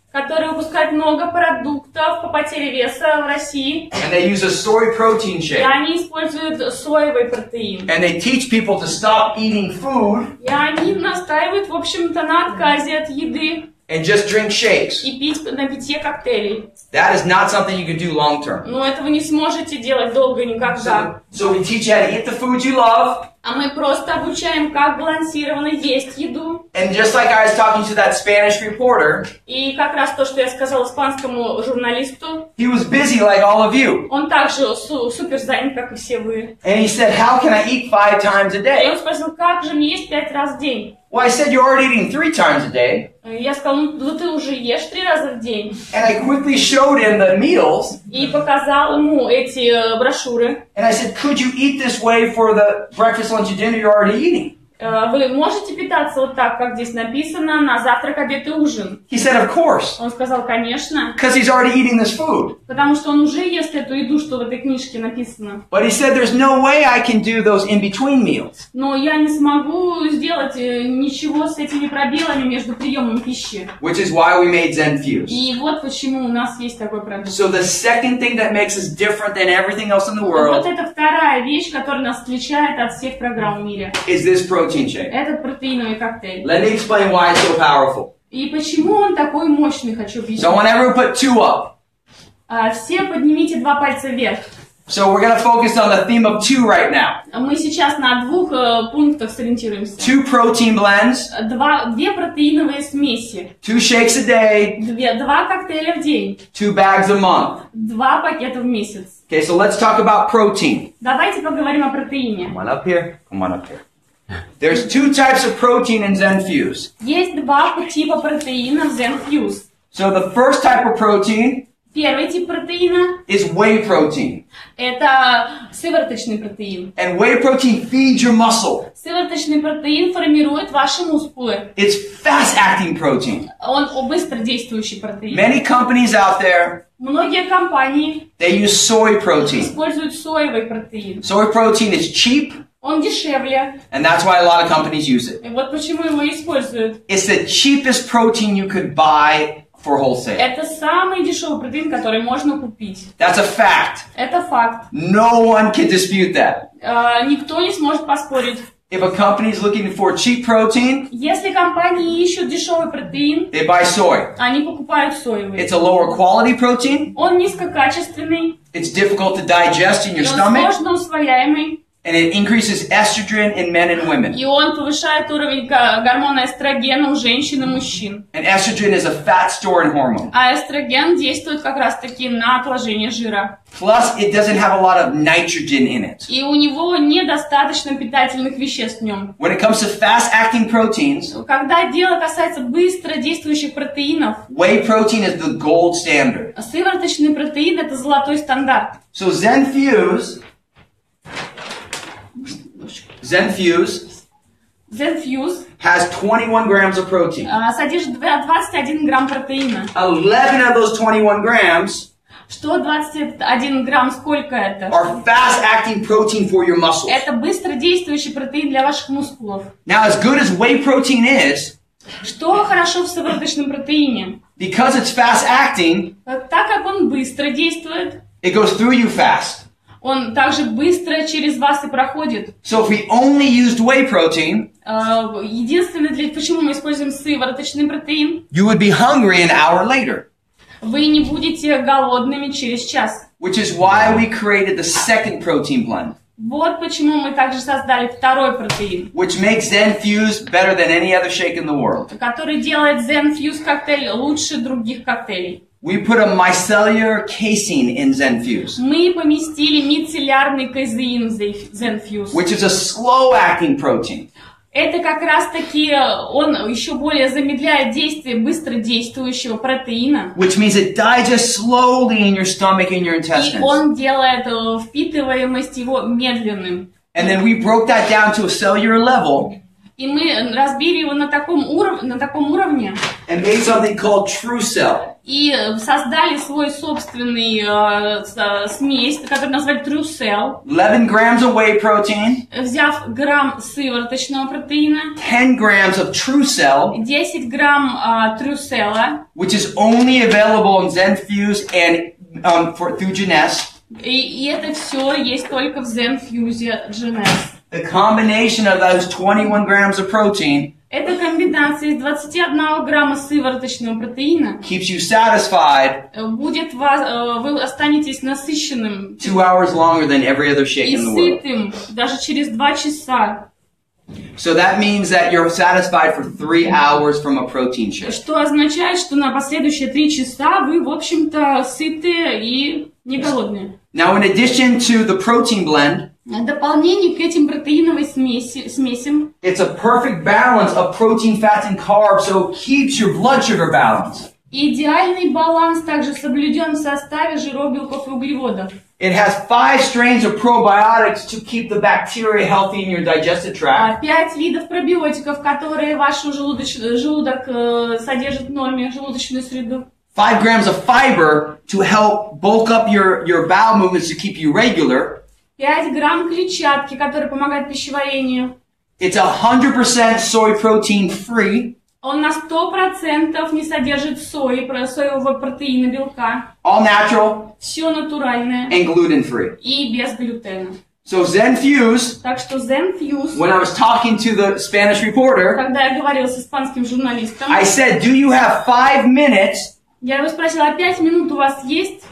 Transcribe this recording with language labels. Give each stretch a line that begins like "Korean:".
Russian: которая выпускает много продуктов по потере веса в России.
English: And they use a soy protein
Russian: И
English: shake.
Russian: они используют соевый протеин.
English: And they teach people to stop eating food
Russian: И они настаивают, в общем-то, на отказе от еды
English: and just drink shakes.
Russian: и пить на питье коктейлей.
English: That is not something you can do long term.
Russian: Но этого не сможете делать долго никогда.
English: So we teach you how to eat the food you love.
Russian: А мы просто обучаем, как балансированно есть еду.
English: And just like I was talking to that Spanish reporter,
Russian: И как раз то, что я сказала испанскому журналисту,
English: he was busy like all of you.
Russian: он также супер занят, как и все вы.
English: And he said, how can I eat 5 times a
Russian: И
English: day?
Russian: он спросил, как же мне есть 5 раз в день?
English: Well, I said you're already eating 3 times a day.
Russian: Я сказал, ну ты уже ешь 3 раза в день.
English: And I quickly showed him the meals.
Russian: И показал ему эти брошюры.
English: And I said, could you eat this way for the breakfast, lunch, and dinner you're already eating?
Russian: Вы можете питаться вот так, как здесь написано, на завтрак, обед и ужин?
English: He said, of course.
Russian: Он сказал, конечно.
English: Because he's already eating this food.
Russian: Потому что он уже ест эту еду, что в этой книжке написано.
English: But he said, there's no way I can do those in-between meals.
Russian: Но я не смогу сделать ничего с этими пробелами между приемом пищи.
English: Which is why we made Zen Fuse.
Russian: И вот почему у нас есть такой продукт.
English: So the second thing that makes us different than everything else in the
Russian: Вот
English: world
Russian: это вторая вещь, которая нас отличает от всех программ в мире.
English: is this protein shake.
Russian: Этот протеиновый коктейль.
English: Let me explain why it's so powerful.
Russian: И почему он такой мощный, хочу объяснить.
English: So whenever we put 2 up.
Russian: Все поднимите 2 пальца вверх.
English: So we're going to focus on the theme of 2 right now.
Russian: Мы сейчас на 2 пунктах сориентируемся.
English: 2 protein blends.
Russian: 2 протеиновые смеси.
English: 2 shakes a day.
Russian: 2 коктейля в день.
English: 2 bags a month.
Russian: 2 пакета в месяц.
English: Okay, so let's talk about protein.
Russian: Давайте поговорим о протеине.
English: Come on up here. Come on up here. There's 2 types of protein in Zen Fuse.
Russian: Есть 2 типа протеина в ZEN Fuse.
English: So the first type of protein
Russian: Первый тип протеина
English: is whey protein.
Russian: это сывороточный протеин.
English: And whey protein feeds your muscle.
Russian: Сывороточный протеин формирует ваши мускулы.
English: It's fast-acting protein.
Russian: Он быстродействующий протеин.
English: Many companies out there,
Russian: Многие компании
English: they use soy protein.
Russian: используют соевый протеин.
English: Soy protein is cheap,
Russian: Он дешевле.
English: and that's why a lot of companies use it.
Russian: И вот почему его используют.
English: It's the cheapest protein you could buy for wholesale.
Russian: Это самый дешевый протеин, который можно купить.
English: That's a fact.
Russian: Это факт.
English: No one can dispute that.
Russian: Никто не сможет поспорить.
English: If a company is looking for cheap protein,
Russian: Если компании ищут дешевый протеин,
English: they buy soy.
Russian: они покупают соевый.
English: It's a lower quality protein.
Russian: Он низкокачественный,
English: It's difficult to digest in your
Russian: и он
English: stomach,
Russian: сложно усвояемый,
English: and it increases estrogen in men and women.
Russian: и он повышает уровень гормона эстрогена у женщин и мужчин.
English: And estrogen is a fat storing hormone.
Russian: А эстроген действует как раз-таки на отложение жира.
English: Plus, it doesn't have a lot of nitrogen in it.
Russian: И у него недостаточно питательных веществ в нем.
English: When it comes to fast-acting proteins,
Russian: Когда дело касается быстро действующих протеинов,
English: whey protein is the gold standard.
Russian: сывороточный протеин – это золотой стандарт.
English: So ZEN Fuse
Russian: ZEN Fuse
English: has 21 grams of protein.
Russian: содержит 21 грамм протеина.
English: 11 of those 21 grams
Russian: Что 21 грамм, сколько это?
English: are fast-acting protein for your muscles.
Russian: Это быстродействующий протеин для ваших мускулов.
English: Now, as good as whey protein is,
Russian: Что хорошо в сывороточном протеине?
English: because it's fast-acting,
Russian: Так как он быстро действует,
English: it goes through you fast.
Russian: он также быстро через вас и проходит.
English: So if we only used whey protein,
Russian: Единственное, почему мы используем сывороточный протеин,
English: you would be hungry an hour later.
Russian: вы не будете голодными через час.
English: Which is why we created the second protein blend,
Russian: Вот почему мы также создали второй протеин,
English: which makes ZEN Fuse better than any other shake in the world.
Russian: который делает ZEN Fuse коктейль лучше других коктейлей.
English: We put a micellar casing in ZEN Fuse,
Russian: Мы поместили мицеллярный казеин в ZEN Fuse.
English: which is a slow-acting protein.
Russian: Это как раз-таки он еще более замедляет действие быстродействующего протеина.
English: Which means it digests slowly in your stomach and your
Russian: И
English: intestines.
Russian: он делает впитываемость его медленным.
English: And then we broke that down to a cellular level
Russian: И мы разбили его на таком уровне
English: and made something called True Cell.
Russian: и создали свой собственный смесь, который назвали True Cell,
English: 11 grams of whey protein,
Russian: взяв грамм сывороточного протеина,
English: 10 grams of True Cell,
Russian: 10 грамм True Cell,
English: which is only available in ZEN Fuse and through Genes.
Russian: и это все есть только в ZEN Fuse Genes.
English: The combination of those 21 grams of protein
Russian: Эта комбинация из 21 грамма сывороточного протеина
English: keeps you satisfied
Russian: вы останетесь насыщенным
English: 2 hours longer than every other shake
Russian: и
English: in the world.
Russian: сытым даже через 2 часа.
English: So that means that you're satisfied for 3 hours from a protein shake.
Russian: Что означает, что на последующие 3 часа вы, в общем-то, сыты и не голодные.
English: Now, in addition to the protein blend,
Russian: В дополнение к этим протеиновым смесям,
English: it's a perfect balance of protein, fats, and carbs, so it keeps your blood sugar balanced.
Russian: идеальный баланс также соблюден в составе жиров, белков и углеводов.
English: It has 5 strains of probiotics to keep the bacteria healthy in your digestive tract.
Russian: 5 видов пробиотиков, которые ваш желудок содержит в норме, желудочную среду.
English: 5 grams of fiber to help bulk up your bowel movements to keep you regular.
Russian: 5 грамм клетчатки, которые помогают пищеварению.
English: It's 100% soy protein free.
Russian: Он на 100% не содержит соевого протеина, белка.
English: All natural.
Russian: Все натуральное.
English: And gluten free.
Russian: И без глютена.
English: So ZEN Fuse,
Russian: Так что ZEN Fuse,
English: when I was talking to the Spanish reporter,
Russian: когда я говорила с испанским журналистом,
English: I said, do you have 5 minutes
Russian: я его спросила, 5 минут у вас есть